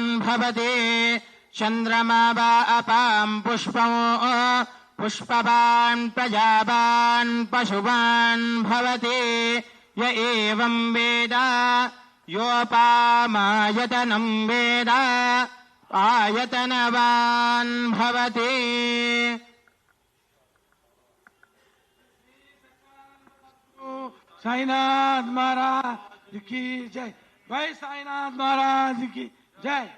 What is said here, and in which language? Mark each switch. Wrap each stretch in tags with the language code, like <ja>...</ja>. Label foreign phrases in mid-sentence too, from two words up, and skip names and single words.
<sa>భవతి చంద్రమా వా అపాం పుష్పం పుష్పవాన్ ప్రజావాన్ పశువాన్ భవతి య ఏవం వేద యోపామాయతనం వేద ఆయతనవాన్ భవతి.</sa> <hi>साईनाथ महाराज की जय. भाई साईनाथ महाराज की जय.</hi>